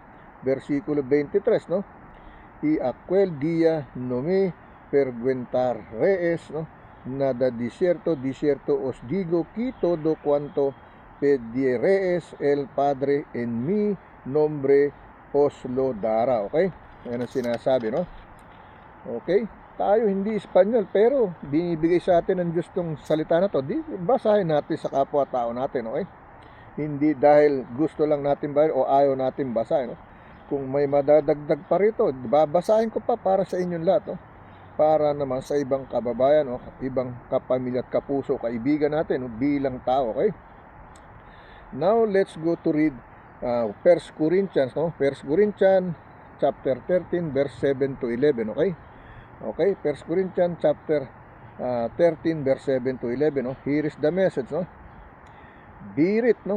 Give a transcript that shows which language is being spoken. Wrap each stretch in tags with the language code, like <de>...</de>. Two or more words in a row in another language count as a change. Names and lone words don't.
<es>Versículo 23, ¿no? Y aquel día no me perguntaréis, ¿no? Nada desierto os digo que todo cuanto pediréis el Padre en mi nombre os lo dará,</es> <en>okay?</en> <tl>Yan ang sinasabi, no? Okay? Tayo hindi Espanyol, pero binibigay sa atin ng Diyos tong salita na to. Di, basahin natin sa kapwa-tao natin, okay? Hindi dahil gusto lang natin ba o ayaw natin basahin, no? Kung may madadagdag pa rito, babasahin ko pa para sa inyong lahat, no? Para naman sa ibang kababayan, no? Ibang kapamilya at kapuso, kaibigan natin, no? Bilang tao,</tl> <en>okay? Now, let's go to read 1 Corinthians, no? 1 Corinthians chapter 13, verse 7 to 11, okay? Okay, 1 Corinthians chapter 13, verse 7 to 11, no? Here is the message, no? Bear it, no?</en>